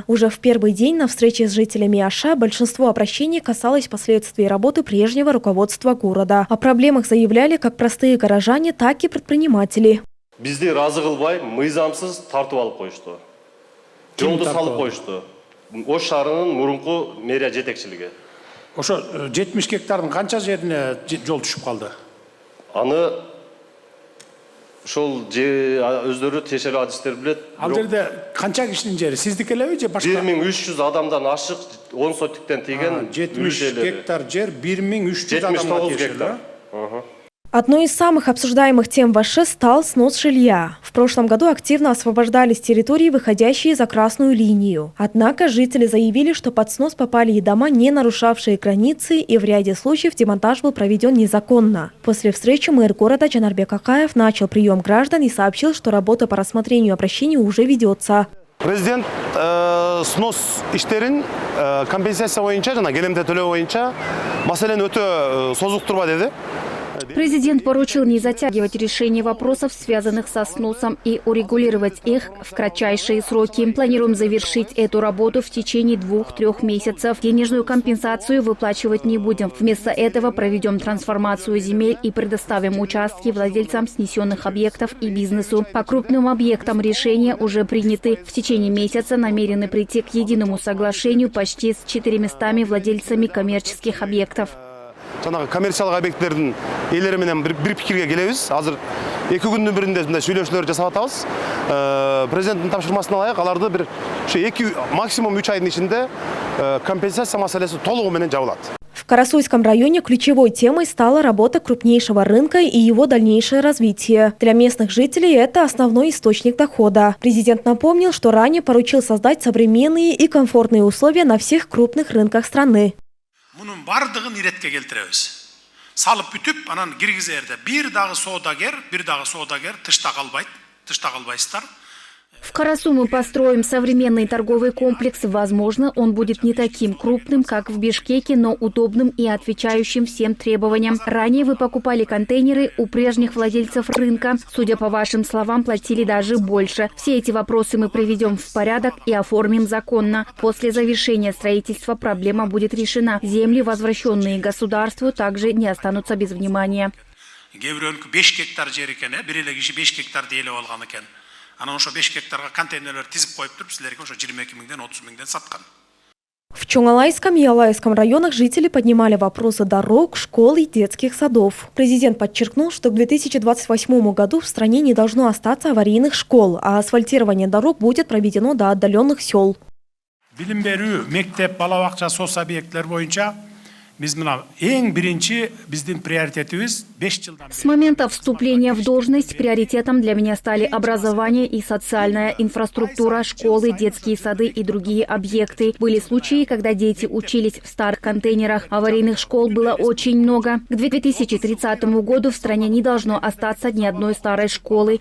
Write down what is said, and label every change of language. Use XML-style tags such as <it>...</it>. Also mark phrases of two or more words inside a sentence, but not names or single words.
<ru>Уже в первый день на встрече с жителями Оша большинство обращений касалось последствий работы прежнего руководства города. О проблемах заявляли как простые горожане, так и предприниматели.</ru> <ky>Бізде разы қылбай, мыйзамсыз тартып алып қойышты. Жолды салып қойышты. Ош шаарынын мурунку мэрия жетекчилиги. Ошо 70 гектардын канча жерине жол түшүп калды? Аны ошол өздөрү тиешелүү адистер билет. Ал жерде канча кишинин жери? Сиздики элеби же башка? 1300 адамдан ашык 10 сотиктен тийген 70 гектар жер 1300 адамга тиешелүү.</ky> <ru>Одной из самых обсуждаемых тем в Оше стал снос жилья. В прошлом году активно освобождались территории, выходящие за красную линию. Однако жители заявили, что под снос попали и дома, не нарушавшие границы, и в ряде случаев демонтаж был проведен незаконно. После встречи мэр города Жанарбек Акаев начал прием граждан и сообщил, что работа по рассмотрению обращений уже ведется.</ru> <ky>Президент снос иштерин компенсация боюнча жана келемте төлөө боюнча маселени өтө созуктурба деди.</ky> <ru>Президент поручил не затягивать решение вопросов, связанных со сносом, и урегулировать их в кратчайшие сроки. Планируем завершить эту работу в течение 2-3 месяцев. Денежную компенсацию выплачивать не будем. Вместо этого проведем трансформацию земель и предоставим участки владельцам снесенных объектов и бизнесу. По крупным объектам решения уже приняты. В течение месяца намерены прийти к единому соглашению почти с 400 владельцами коммерческих объектов.</ru> <ky>Жанагы коммерциялык объекттердин ээлери менен бир пикирге келебиз. Азыр 2 күндүн биринде мындай сүйлөшүүлөр жасап атабыз. Президенттин тапшырмасына ылайык аларды бир максимум 3 айдын ичинде компенсация маселеси толугу менен жабылат.</ky> <ru>В Карасуйском районе ключевой темой стала работа крупнейшего рынка и его дальнейшее развитие. Для местных жителей это основной источник дохода. Президент напомнил, что ранее поручил создать современные и комфортные условия на всех крупных рынках страны.</ru> <ky>Мунун бардыгын иретке келтиребиз. Салып бүтүп, анан киргизерде бир дагы соодагер тышта калбайсыздар.</ky> <ru>В Карасу мы построим современный торговый комплекс. Возможно, он будет не таким крупным, как в Бишкеке, но удобным и отвечающим всем требованиям. Ранее вы покупали контейнеры у прежних владельцев рынка. Судя по вашим словам, платили даже больше. Все эти вопросы мы приведем в порядок и оформим законно. После завершения строительства проблема будет решена. Земли, возвращенные государству, также не останутся без внимания.</ru> <ky>5 гектар жер экен, бир эле киши 5 гектар делип алган экен. Анан ошо 5 гектарга контейнерлер тизип коюп туруп, силерге ошо 22 миңден 30 миңден саткан.</ky> <ru>В Чоңалайском и Алайском районах жители поднимали вопросы дорог, школ и детских садов. Президент подчеркнул, что к 2028 году в стране не должно остаться аварийных школ, а асфальтирование дорог будет проведено до отдаленных сел.</ru> <ky>Билим берүү, мектеп, бала бакча, соц объекттер боюнча биз мына эң биринчи биздин приоритетибиз 5 жылдан.</ky> <ru>С момента вступления в должность приоритетом для меня стали образование и социальная инфраструктура, школы, детские сады и другие объекты. Были случаи, когда дети учились в старых контейнерах. Аварийных школ было очень много. К 2030 году в стране не должно остаться ни одной старой школы.</ru>